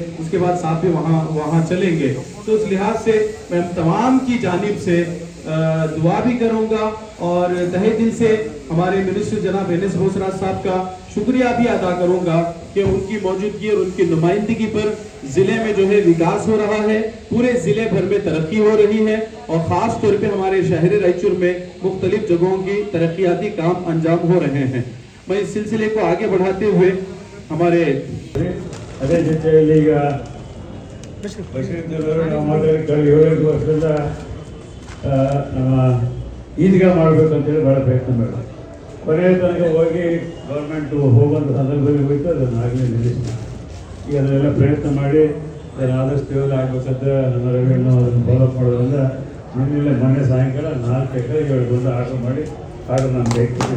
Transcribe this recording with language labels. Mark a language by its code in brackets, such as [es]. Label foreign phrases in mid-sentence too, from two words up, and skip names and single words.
[hi] उसके बाद साथ में वहाँ चलेंगे। तो इस लिहाज से मैं तमाम की जानिब से दुआ भी करूंगा और तहे दिल से हमारे मिनिस्टर जनाब एनएस बोसराज साहब का शुक्रिया भी अदा करूंगा कि उनकी मौजूदगी और उनकी नुमाइंदगी पर जिले में जो है विकास हो रहा है, पूरे जिले भर में तरक्की हो रही है और खास तौर पे हमारे शहर रायचूर में मुख्तलिफ जगहों की तरक्याती काम अंजाम हो रहे हैं। मैं इस सिलसिले को आगे बढ़ाते हुए हमारे [kn] ಈದ್ಗಾ ಮಾಡಬೇಕಂತೇಳಿ ಭಾಳ ಪ್ರಯತ್ನ ಮಾಡಿದೆ। ಕೊನೆಯ ತನಕ ಹೋಗಿ ಗೌರ್ಮೆಂಟು ಹೋಗುವಂಥ ಸಂದರ್ಭದಲ್ಲಿ ಹೋಯ್ತು, ಅದನ್ನು ಆಗಲೇ ನಿಲ್ಲಿಸಿ ಈಗ ಅದನ್ನೆಲ್ಲ ಪ್ರಯತ್ನ ಮಾಡಿ ಅದನ್ನು ಆದಷ್ಟು ಯೋಗ ಆಗಬೇಕಂತ ನಮ್ಮ ರವಿಯನ್ನು ಅದನ್ನು ಫಾಲೋಅಪ್ ಮಾಡೋದ್ರಿಂದ ಮೊನ್ನೆ ಸಾಯಂಕಾಲ 4 ಎಕರೆಗೆ 7 ಗುಂಟೆ ಆರ್ಡರ್ ಮಾಡಿ ನಾನು ಕೈ ಕೊಟ್ಟಿದ್ದೆ।